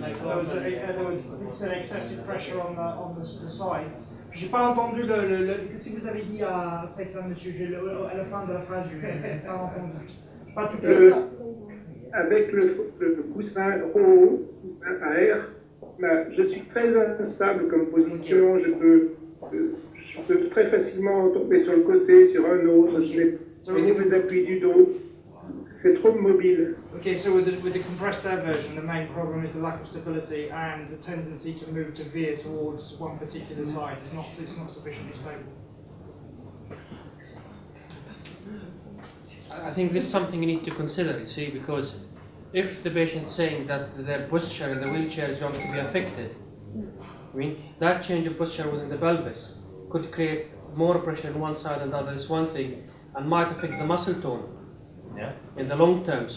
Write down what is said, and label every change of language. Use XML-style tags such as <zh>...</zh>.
<en>There was an excessive pressure on the sides.</en> <fr>J'ai pas entendu qu'est-ce que vous avez dit après ça, monsieur, à la fin de la phrase, je n'ai pas entendu. Pas tout à fait. Avec le coussin ROO, coussin à air, Je suis très instable comme position, je peux très facilement tomber sur le côté, sur un autre, au niveau des appuis du dos, c'est trop mobile.</fr> <en>Okay, so with the compressed air version, the main problem is the lack of stability and the tendency to move to veer towards one particular side. It's not sufficiently stable. I think this is something you need to consider, you see, because if the patient is saying that their posture in the wheelchair is going to be affected, I mean, that change of posture within the pelvis could create more pressure on one side and the other is one thing, and might affect the muscle tone in the long term.</en>